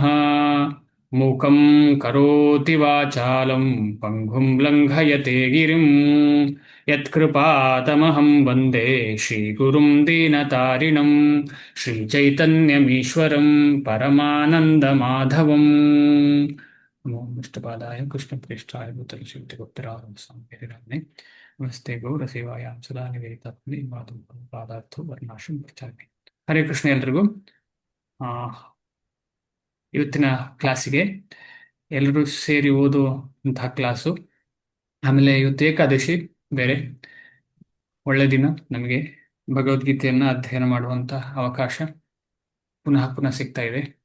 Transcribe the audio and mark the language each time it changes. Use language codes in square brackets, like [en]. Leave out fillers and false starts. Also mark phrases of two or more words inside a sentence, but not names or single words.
[sa] मूकं करोति वाचालं पङ्गुं लङ्घयते गिरिं यत्कृपातमहं वन्दे श्रीगुरुं दीनतारिणं श्रीचैतन्यमीश्वरं परमानन्दमाधवम्। नमो विष्णुपादाय कृष्णप्रेष्ठाय भूतले श्रीयुक्तिगुप्तरामस्वामिने नमस्ते गौरसेवायां सदा निवेदितात्मने माधव पादार्थो ವರ್ಣಾಶ್ರಮ ಪ್ರಚಾರನೆ. ಹರೇ ಕೃಷ್ಣ [kn] ಎಲ್ರಿಗೂ. ಆ, ಇವತ್ತಿನ ಕ್ಲಾಸಿಗೆ ಎಲ್ಲರೂ ಸೇರಿ ಓದುವಂತಹ ಕ್ಲಾಸು. ಆಮೇಲೆ ಇವತ್ತು ಏಕಾದಶಿ ಬೇರೆ, ಒಳ್ಳೆ ದಿನ ನಮಗೆ ಭಗವದ್ಗೀತೆಯನ್ನ ಅಧ್ಯಯನ ಮಾಡುವಂತ ಅವಕಾಶ ಪುನಃ ಪುನಃ ಸಿಗ್ತಾ ಇದೆ.